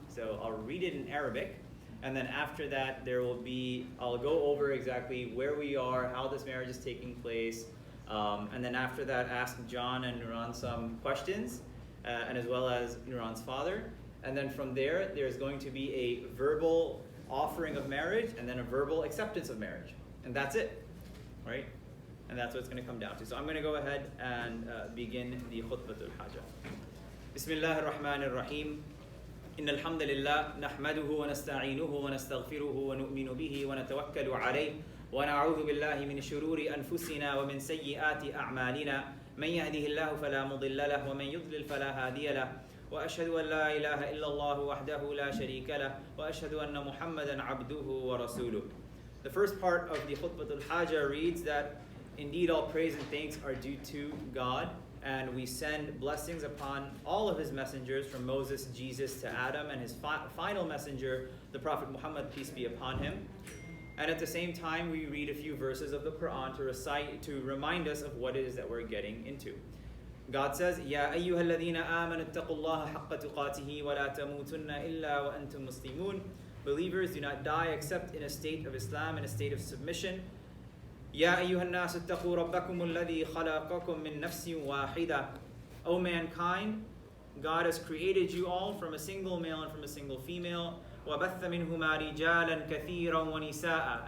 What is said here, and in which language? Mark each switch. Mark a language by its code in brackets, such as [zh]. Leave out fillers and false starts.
[en] So I'll read it in Arabic, and then after that I'll go over exactly where we are, how this marriage is taking place, and then after that ask John and Nuran some questions, and as well as Nuran's father. And then from there, there's going to be a verbal offering of marriage and then a verbal acceptance of marriage. And that's it, right? And that's what it's going to come down to. So I'm going to go ahead and begin the Khutbatul Haja. Bismillah ar-Rahman ar-Rahim. [ar] إن الحمد لله نحمده ونستعينه ونستغفره ونؤمن به ونتوكل عليه ونعوذ بالله من شرور أنفسنا ومن سيئات أعمالنا من يهده الله فلا مضل له ومن يضلل فلا هادي له وأشهد أن لا إله إلا الله وحده لا شريك له وأشهد أن محمدا عبده ورسوله. [en] The first part of the Khutbatul Haja reads that indeed all praise and thanks are due to God, and we send blessings upon all of his messengers, from Moses, Jesus to Adam, and his final messenger, the Prophet Muhammad, peace be upon him. And at the same time, we read a few verses of the Quran to remind us of what it is that we're getting into. God says, [ar] يَا أَيُّهَا الَّذِينَ آمَنُوا اتَّقُوا اللَّهَ حَقَّ تُقَاتِهِ وَلَا تَمُوتُنَّ إِلَّا وَأَنْتُمْ مُسْلِمُونَ. [en] Believers, do not die except in a state of Islam, in a state of submission. [ar] يَا أَيُّهَا النَّاسُ اتَّقُوا رَبَّكُمُ الَّذِي خَلَقَكُم مِّن نَفْسٍ وَاحِدَةٍ. [en] O mankind, God has created you all from a single male and from a single female. [ar] وَبَثَّ مِنْهُمَا رِجَالًا كَثِيرًا وَنِسَاءً.